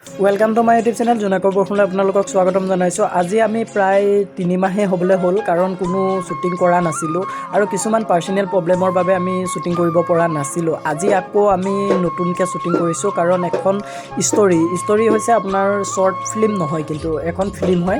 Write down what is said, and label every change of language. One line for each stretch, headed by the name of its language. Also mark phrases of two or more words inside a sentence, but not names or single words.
English: welcome to my YouTube channel जुनाकोर बरखुन
Assamese: আপোনালোকক স্বাগতম জনাইছো। আজি আমি প্ৰায় 3 মাহে হ'বলে হ'ল কাৰণ কোনো শুটিং কৰা নাছিলো আৰু কিছুমান পাৰ্সোনাল প্ৰবলেমৰ বাবে আমি শুটিং কৰিব পৰা নাছিলো। আজি আকৌ আমি নতুনকে শুটিং কৰিছো কাৰণ এখন ষ্টৰী হৈছে আপোনাৰ শৰ্ট ফিল্ম নহয় কিন্তু এখন ফিল্ম হয়।